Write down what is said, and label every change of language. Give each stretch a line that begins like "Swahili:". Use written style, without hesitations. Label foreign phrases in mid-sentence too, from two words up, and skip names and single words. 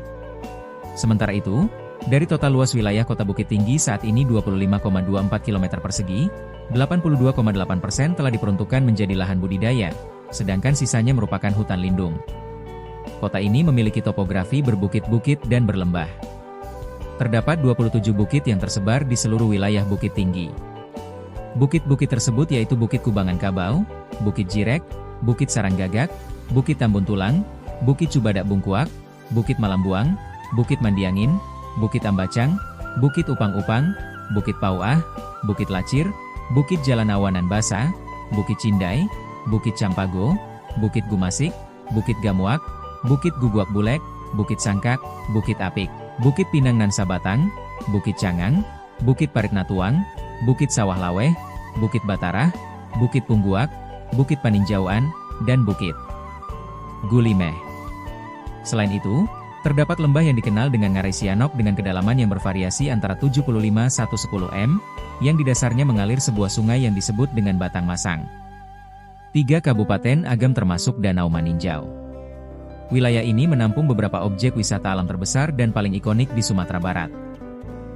Indonesian: Sementara itu, dari total luas wilayah kota Bukit Tinggi saat ini 25,24 km persegi, 82,8% telah diperuntukkan menjadi lahan budidaya, sedangkan sisanya merupakan hutan lindung. Kota ini memiliki topografi berbukit-bukit dan berlembah. Terdapat 27 bukit yang tersebar di seluruh wilayah Bukit Tinggi. Bukit-bukit tersebut yaitu Bukit Kubangan Kabau, Bukit Jirek, Bukit Saranggagak, Bukit Tambun Tulang, Bukit Cubadak Bungkuak, Bukit Malambuang, Bukit Mandiangin, Bukit Ambacang, Bukit Upang-Upang, Bukit Pauah, Bukit Lacir, Bukit Jalanawanan Basa, Bukit Cindai, Bukit Campago, Bukit Gumasik, Bukit Gamuak, Bukit Guguak Bulek, Bukit Sangkak, Bukit Apik, Bukit Pinang Nan Sabatang, Bukit Cangang, Bukit Paritnatuang, Bukit Sawah Laweh, Bukit Batarah, Bukit Pungguak, Bukit Paninjauan, dan Bukit Gulimeh. Selain itu, terdapat lembah yang dikenal dengan Ngarai Sianok dengan kedalaman yang bervariasi antara 75–110 m, yang di dasarnya mengalir sebuah sungai yang disebut dengan Batang Masang. 3 Kabupaten Agam termasuk Danau Maninjau. Wilayah ini menampung beberapa objek wisata alam terbesar dan paling ikonik di Sumatera Barat.